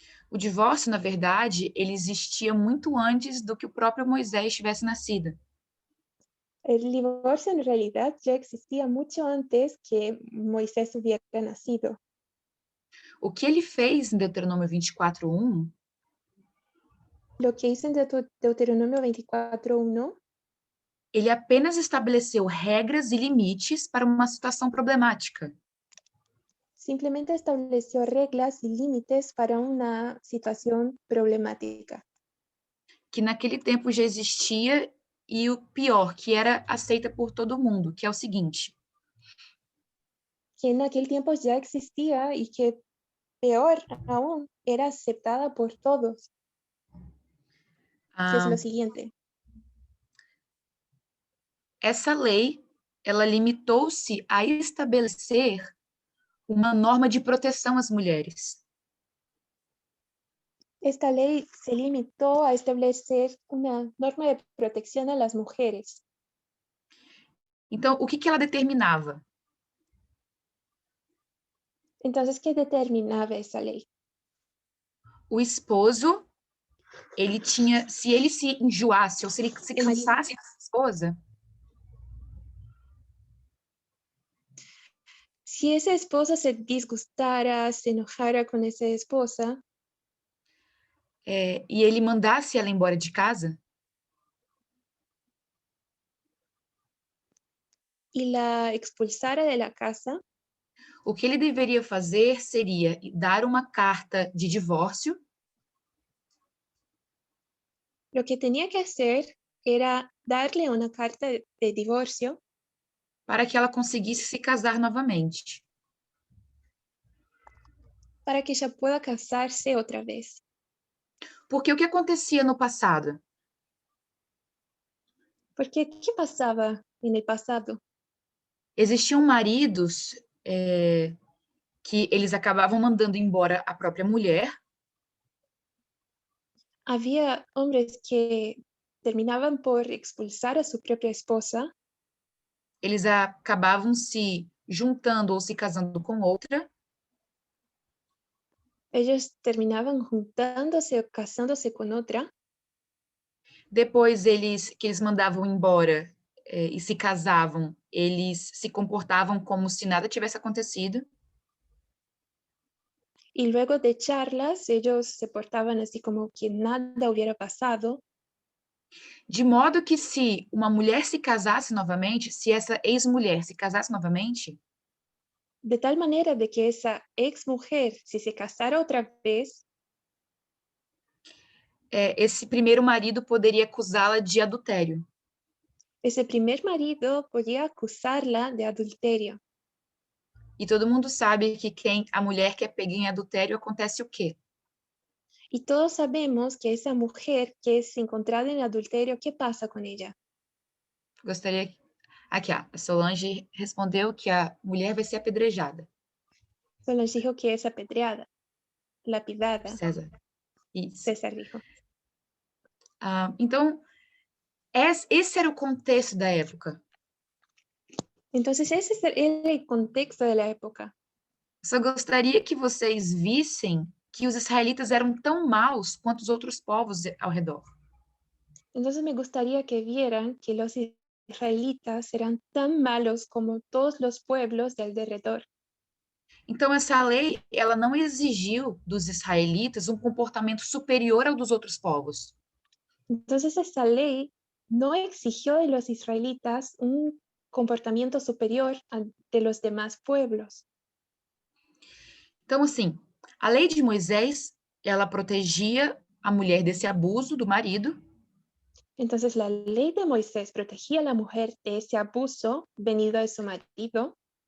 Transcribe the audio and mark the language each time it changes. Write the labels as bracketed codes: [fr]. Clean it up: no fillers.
[pt] O divórcio, na verdade, ele existia muito antes do que o próprio Moisés tivesse nascido. [es] El divorcio en realidad ya existía mucho antes que Moisés hubiera nacido. [pt] O que ele fez em Deuteronômio 24:1 [es] Lo que hizo en Deuteronomio 24:1, [pt] ele apenas estabeleceu regras e limites para uma situação problemática. [es] simplemente estableció reglas y límites para una situación problemática. [pt] Que naquele tempo já existia e o pior, que era aceita por todo mundo, que é o seguinte. [es] Que en aquel tiempo ya existía y que peor aún era aceptada por todos. Que es lo siguiente. [pt] Essa lei, ela limitou-se a estabelecer uma norma de proteção às mulheres. [es] Esta ley se limitó a establecer una norma de protección a las mujeres. [pt] Então, o que ela determinava? [es] Entonces, ¿qué determinaba esa ley? [pt] O esposo, ele tinha, se ele se enjoasse ou se ele se cansasse da esposa, [es] si esa esposa se disgustara, se enojara con esa esposa, [pt] e ele mandasse ela embora de casa, [es] y la expulsara de la casa, [pt] o que ele deveria fazer seria dar uma carta de divórcio [es] lo que tenía que hacer era darle una carta de divorcio [pt] para que ela conseguisse se casar novamente. [es] para que ella pueda casarse otra vez. [pt] Porque o que acontecia no passado? [es] Porque, ¿qué pasaba en el pasado? [pt] Existiam maridos que eles acabavam mandando embora a própria mulher. [es] Había hombres que terminaban por expulsar a su propia esposa. [pt] Eles acabavam se juntando ou se casando com outra. [es] Ellos terminaban juntándose o casándose con otra. [pt] Depois que eles mandavam embora e se casavam, eles se comportavam como se nada tivesse acontecido. [es] Y luego de echarlas, ellos se portaban así como que nada hubiera pasado. [pt] De modo que se uma mulher se casasse novamente, se essa ex-mulher se casasse novamente, [es] de tal manera de que esa ex mujer, si se casara otra vez, [pt] esse primeiro marido poderia acusá-la de adultério. [es] ese primer marido podía acusarla de adulterio. [pt] E todo mundo sabe que a mulher que é pega em adultério, acontece o quê? [es] Y todos sabemos que esa mujer que es encontrada en adulterio, ¿qué pasa con ella? [pt] Gostaria. Aqui, ó, a Solange respondeu que a mulher vai ser apedrejada. [es] Solo les dijo que es apedreada, lapidada, [pt] César. Isso. [es] César dijo. [pt] Então, esse era o contexto da época. [es] Entonces ese era el contexto de la época. [pt] Só gostaria que vocês vissem que os israelitas eram tão maus quanto os outros povos ao redor. [es] Entonces me gustaría que vieran que los israelitas eran tan malos como todos los pueblos de alrededor. [pt] Então, essa lei, ela não exigiu dos israelitas um comportamento superior ao dos outros povos. [es] Entonces esa ley no exigió de los israelitas un comportamiento superior de los demás pueblos. [pt] Então, assim, a lei de Moisés, ela protegia a mulher desse abuso do marido. [es] Entonces la ley de Moisés protegía a la mujer de ese abuso venido de su marido.